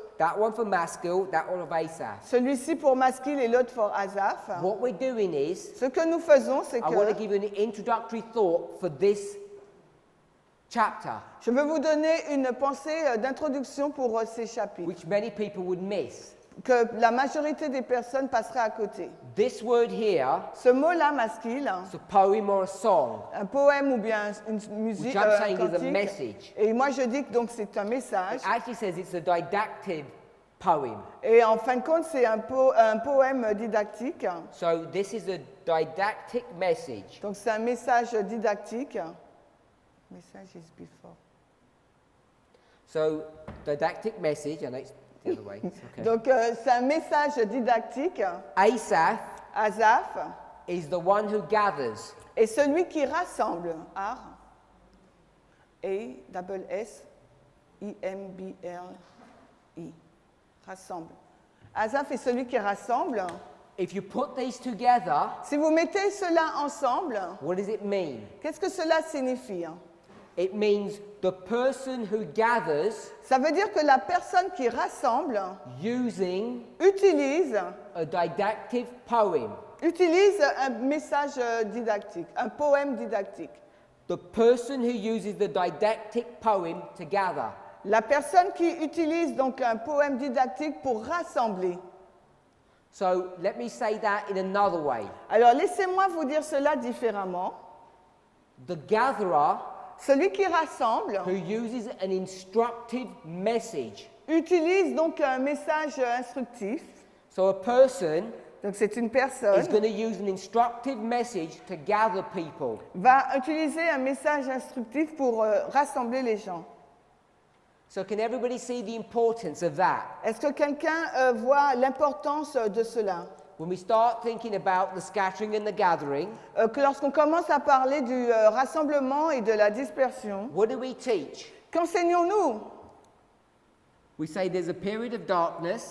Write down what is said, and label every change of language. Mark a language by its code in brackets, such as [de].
[en] That one for masculine, that one of Asaph. [fr] celui-ci pour masquille et l'autre pour Asaph. [en] What we're doing is, [fr] Ce que nous faisons, c'est [en] I want to [fr] que [en] give you an introductory thought for this chapter, [fr] je veux vous donner une pensée d'introduction pour ces chapitres, [en] which many people would miss. [fr] que la majorité des personnes passeraient à côté. [en] This word here, [fr] Ce mot-là, masquille, [en] it's a poem or a song, [fr] un poème ou bien une musique, [en] which I'm [fr] un [en] saying is a [fr] cantique, [en] message. [fr] et moi je dis que donc c'est un message, [en] It actually says it's a didactic poem. [fr] et en fin de compte c'est un poème didactique, [en] So this is a didactic message. [fr] donc c'est un message didactique. [en] Message is before. So didactic message, I know it's the other way. It's okay. [fr] Donc c'est un message didactique. [en] Asaph [fr] Asaph [en] is the one who gathers. [fr] est celui qui rassemble. [en] A double S I M B L I. Rassemble. [fr] Asaph est celui qui rassemble. [en] If you put these together, [fr] Si vous mettez cela ensemble, [en] what does it mean? [fr] qu'est-ce que cela signifie? [en] It means the person who gathers [fr] Ça veut dire que la personne qui rassemble [en] using [fr] utilise [en] a didactic poem. [fr] un message didactique, un poème didactique. [en] The person who uses the didactic poem to gather. [fr] La personne qui utilise donc un poème didactique pour rassembler. [en] So let me say that in another way. [fr] Alors laissez-moi vous dire cela différemment. [en] The gatherer [fr] Celui qui rassemble [en] who uses an instructive message. [fr] utilise donc un message instructif. [en] So a person [fr] Donc c'est une [en] is [fr] personne [en] going to use an instructive message to gather people. [fr] va utiliser un message instructif pour rassembler les gens. [en] So can everybody see the importance of that? [fr] Est-ce que quelqu'un voit l'importance de cela? [en] When we start thinking about the scattering and the gathering, [fr] Que lorsqu'on commence à parler du rassemblement et de la dispersion, [en] what do we teach? [fr] qu'enseignons-nous? [en] We say there's a period of darkness,